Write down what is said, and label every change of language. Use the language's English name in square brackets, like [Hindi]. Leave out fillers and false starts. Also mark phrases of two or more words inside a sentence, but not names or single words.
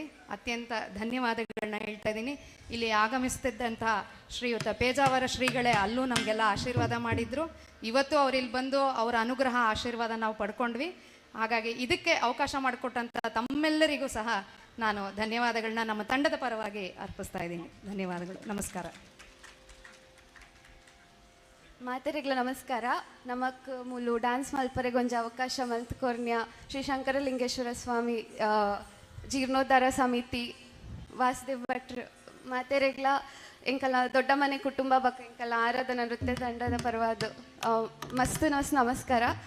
[Kannada] ಅತ್ಯಂತ ಧನ್ಯವಾದಗಳನ್ನ ಹೇಳ್ತಾ ಇದ್ದೀನಿ. ಇಲ್ಲಿ ಆಗಮಿಸ್ತಿದ್ದಂಥ ಶ್ರೀಯುತ ಪೇಜಾವರ ಶ್ರೀಗಳೇ ಅಲ್ಲೂ ನಮಗೆಲ್ಲ ಆಶೀರ್ವಾದ ಮಾಡಿದ್ರು. ಇವತ್ತು ಅವ್ರು ಇಲ್ಲಿ ಬಂದು ಅವರ ಅನುಗ್ರಹ ಆಶೀರ್ವಾದ ನಾವು ಪಡ್ಕೊಂಡ್ವಿ. ಹಾಗಾಗಿ ಇದಕ್ಕೆ ಅವಕಾಶ ಮಾಡಿಕೊಟ್ಟಂಥ ತಮ್ಮೆಲ್ಲರಿಗೂ ಸಹ ನಾನು ಧನ್ಯವಾದಗಳನ್ನ ನಮ್ಮ ತಂಡದ ಪರವಾಗಿ ಅರ್ಪಿಸ್ತಾ ಇದ್ದೀನಿ. ಧನ್ಯವಾದಗಳು. ನಮಸ್ಕಾರ. [Tulu] ಮಾತೆರೆಗ್ಲ ನಮಸ್ಕಾರ. ನಮಕ್ ಮೂಲು ಡ್ಯಾನ್ಸ್ ಮಲ್ಪರೆಗೊಂಜ ಅವಕಾಶ ಮಲ್ತ್ಕೊರ್ನ್ಯ ಶ್ರೀ ಶಂಕರಲಿಂಗೇಶ್ವರ ಸ್ವಾಮಿ ಜೀರ್ಣೋದ್ಧಾರ ಸಮಿತಿ ವಾಸುದೇವ್ ಭಟ್ರು ಮಾತೆರೆಗ್ಲ ಎಂಕಲ ದೊಡ್ಡ ಮನೆ ಕುಟುಂಬ ಬಕ್ಕ ಎಂಕಲ ಆರಾಧನಾ ನೃತ್ಯ ತಂಡದ ಪರವಾದ ಮಸ್ತ್ ನಮಸ್ಕಾರ.